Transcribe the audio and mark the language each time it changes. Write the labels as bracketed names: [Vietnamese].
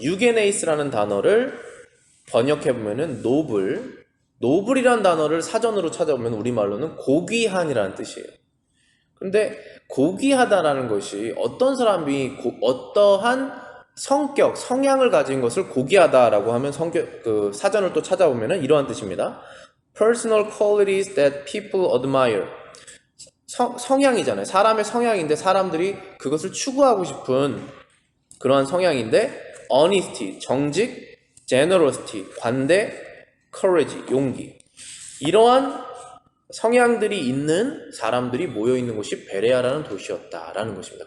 [Korean] 유게네이스라는 단어를 번역해보면은 노블이라는 단어를 사전으로 찾아보면 우리말로는 고귀한이라는 뜻이에요. 근데 고귀하다라는 것이 어떤 사람이 어떠한 성격, 성향을 가진 것을 고귀하다라고 하면 그 사전을 또 찾아보면은 이러한 뜻입니다. [English] Personal qualities that people admire. [Korean] 성향이잖아요. 사람의 성향인데 사람들이 그것을 추구하고 싶은 그러한 성향인데 honesty, 정직, generosity, 관대, courage, 용기. 이러한 성향들이 있는 사람들이 모여 있는 곳이 베레아라는 도시였다라는 것입니다.